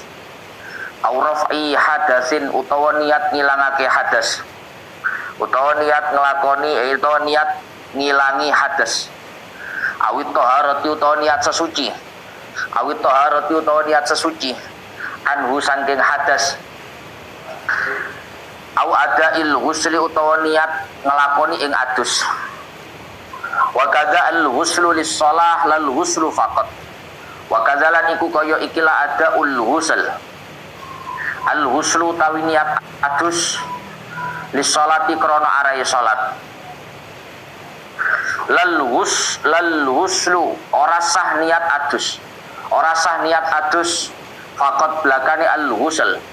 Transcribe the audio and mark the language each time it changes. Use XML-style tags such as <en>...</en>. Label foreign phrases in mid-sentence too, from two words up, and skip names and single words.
<ar>أو رفع حدث,</ar> <jv>utawa niat ngilangake hadas, utawa niat ngelakoni utawa niat ngilangi hadas. Awit taharati utawa niat sesuci, awit taharati utawa niat sesuci anhu saking hadas.</jv> <ar>أو أداء الغسل</ar> <jv>utawa niat ngelakoni ing adus.</jv> <ar>وكذا الغسل للصلاة لا الغسل فقط. وكذلك</ar> <jv>iku kaya ikilah</jv> <ar>أداء الغسل. الغسل</ar> <jv>tawi niat adus</jv> <ar>للصلاة</ar> <jv>krana arahe salat.</jv> <ar>لا الغسل</ar> <jv>ora sah niat adus. Ora sah niat adus faqat blakane</jv> <ar>الغسل.</ar>